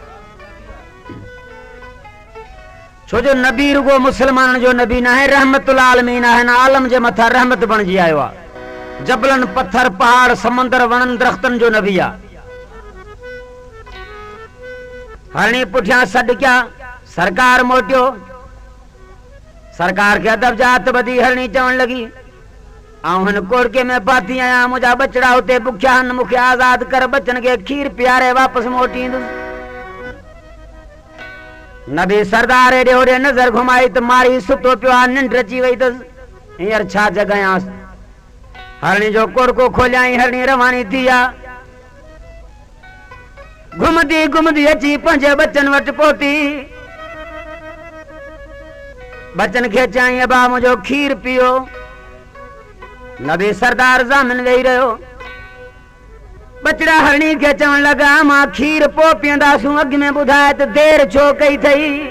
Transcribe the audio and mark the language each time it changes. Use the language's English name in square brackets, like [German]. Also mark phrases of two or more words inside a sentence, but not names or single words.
[Sindhi] छो जो नबी रुगो मुसलमाननि जो नबी न आहे रहमतुल आलमीन आहे न आलम जे मथां रहमत बणिजी आयो आहे जबलनि पत्थर पहाड़ समंदर वणनि दरख़्तनि जो नबी आहे हरणी पुठियां सॾु कया सरकार मोटियो सरकार के अदब जात बदी हरणी चवण लगी आऊं हिन कोड़के में पाती आया मुझा बचड़ा होते बुख्या हन मुखे आजाद कर बच्चन के खीर प्यारे वापस मोटी नबी सरदार एडे ओडे नजर घुमाई तो मारी सुतो पियो निंड अची वई तस हींअर छा जगायांस हरणी जो कोड़को खोलियाई हरणी रवानी थी आ घुमदी घुमदी अची पंहिंजे बच्चन वट पहुती बच्चन खे चई अबा मुझो खीर पियो नबी सरदार ज़ामिन वेही रहियो बचड़ा हरणी खे चवण लगा मां खीर पो पीअंदासूं अॻ में ॿुधाए त देर छो कई थई